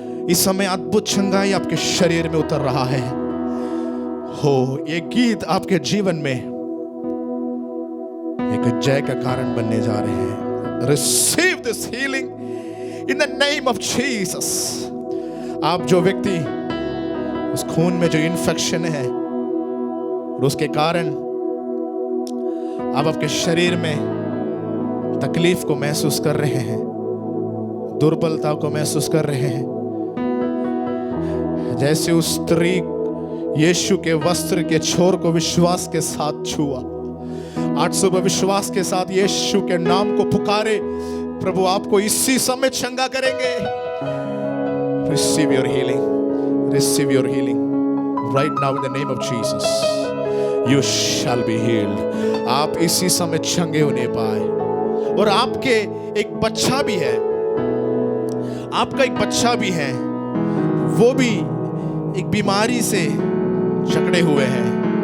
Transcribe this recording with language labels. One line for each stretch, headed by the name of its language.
Hindi: इस समय अद्भुत चंगाई आपके शरीर में उतर रहा है। हो, ये गीत आपके जीवन में एक जय का कारण बनने जा रहे हैं।
English: Receive this healing in the name of Jesus।
Hindi: आप जो व्यक्ति उस खून में जो इन्फेक्शन है और उसके कारण आप आपके शरीर में तकलीफ को महसूस कर रहे हैं, दुर्बलता को महसूस कर रहे हैं, जैसे उस स्त्री यीशु के वस्त्र के छोर को विश्वास के साथ छुआ, आज सुबह विश्वास के साथ यीशु के नाम को पुकारे। प्रभु आपको इसी समय चंगा करेंगे।
English: Receive your healing, receive your healing right now in the name of Jesus। You shall be healed।
Hindi: आप इसी समय चंगे होने पाए। और आपके एक बच्चा भी है, आपका एक बच्चा भी है, वो भी एक बीमारी से जकड़े हुए हैं।